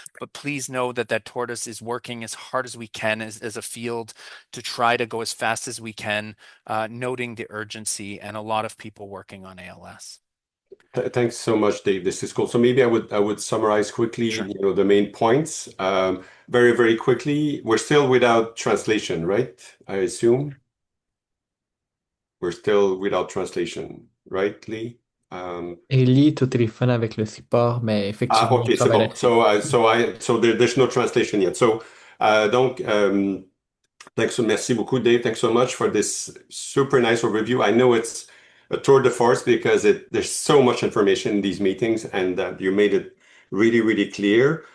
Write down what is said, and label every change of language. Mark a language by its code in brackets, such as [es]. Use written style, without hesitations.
[en] But please know that that tortoise is working as hard as we can as a field to try to go as fast as we can, noting the urgency and a lot of people working on ALS. Thanks so much, Dave. This is cool. So maybe I would summarize quickly, Sure. the main points. Very, very quickly. We're still without translation, right? I assume we're still without translation, right, Lee? [fr] Ellie est au téléphone avec le support, mais effectivement, il Okay, c'est travaille bon. là-dessus. [en] There's no translation yet. [fr] Donc, merci beaucoup, Dave. [en] Thanks so much for this super nice overview. I know it's a tour de force because there's so much information in these meetings, and you made it really, really clear.